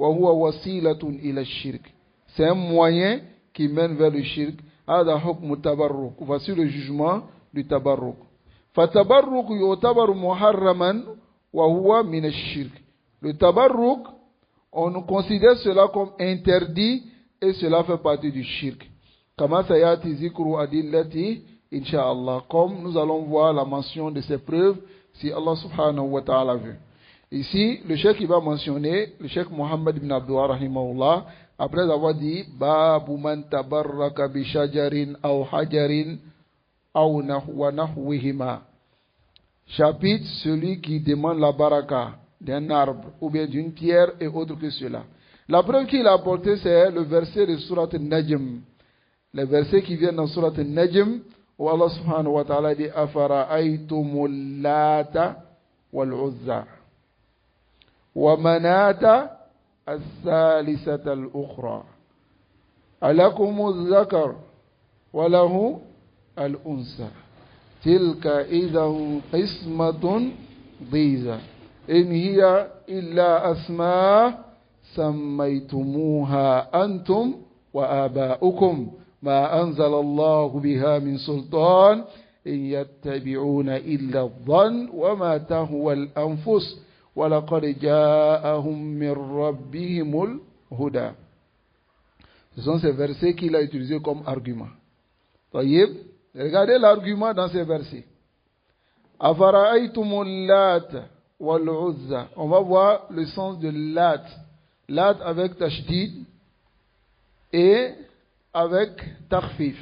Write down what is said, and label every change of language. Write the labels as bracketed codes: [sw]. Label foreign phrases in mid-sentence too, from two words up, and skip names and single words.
[fr] C'est un moyen qui mène vers le shirk. Voici le jugement du tabarruk. Le tabarruk, on considère cela comme interdit et cela fait partie du shirk. [ar] كما سيأتي ذكر الأدلة. [fr] Inch'Allah, comme nous allons voir la mention de ces preuves, si Allah [ar] سبحانه وتعالى [fr] veut. Ici, le cheikh qui va mentionner, le cheikh Mohammed ibn Abdullah rahimahullah, après avoir dit, [ar] باب من تبرك بشجر أو حجر أو و نحوهما. [fr] Chapitre, celui qui demande la baraka d'un arbre, ou bien d'une pierre et autre que cela. La preuve qu'il a apportée, c'est le verset de Surat al-Najm. Les versets qui viennent dans Surat al-Najm, où Allah [ar] سبحانه وتعالى [fr] dit [ar] أفرأيتم اللات والعزى ومناة الثالثة الأخرى ألكم الذكر وله الأنثى تلك إذا قسمة ضيزى إن هي إلا أسماء سميتموها أنتم وآباؤكم ما أنزل الله بها من سلطان إن يتبعون إلا الظن وما تهوى الأنفس ولقد جاءهم من ربهم الهدى. [fr] Ce sont ces versets qu'il a utilisés comme argument. Taïb, regardez l'argument dans ces versets. [ar] أفرأيتم اللات والعزى. [fr] On va voir le sens de lat. Lat avec tashdid et avec takhfif.